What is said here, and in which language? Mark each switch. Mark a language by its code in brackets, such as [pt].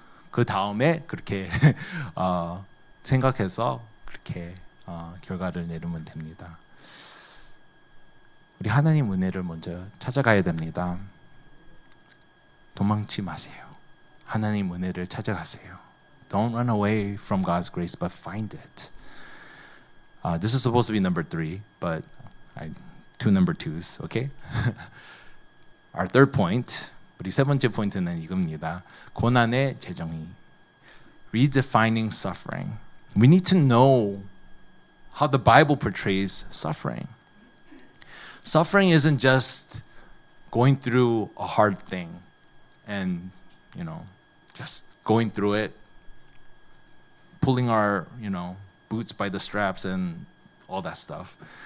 [ko] 그 다음에 그렇게 생각해서 그렇게 결과를 내리면 됩니다. 우리 하나님 은혜를 먼저 찾아가야 됩니다. 도망치 마세요. 하나님 은혜를 찾아가세요. [en] Don't run away from God's grace, but find it. This is supposed to be number 3, but two number twos, okay? Our third point, [ko] 우리 세 번째 포인트는 이겁니다. 고난의 재정의. [en] Redefining suffering. We need to know how the Bible portrays suffering. Suffering isn't just going through a hard thing and, just going through it, pulling our, boots by the straps and all that stuff.